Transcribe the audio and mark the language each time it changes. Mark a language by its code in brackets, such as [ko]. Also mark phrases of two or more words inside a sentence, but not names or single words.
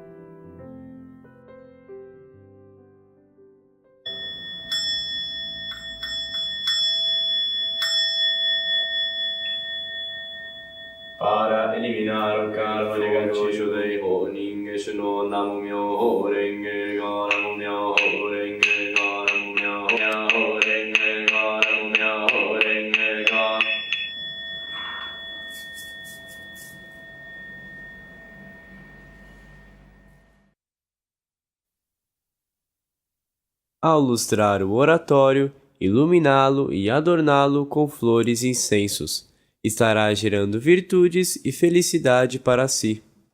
[pt] Para eliminar o karma negativo dei [ja] 本因下種の南無妙法蓮華経、南無妙法蓮華経、南無妙法蓮華経、南無妙法蓮華経, [pt] Namu-myoho Renge-kyo, Namu-myoho Renge-kyo. Ao lustrar o oratório, iluminá-lo e adorná-lo com flores e incensos, estará gerando virtudes e felicidade para si.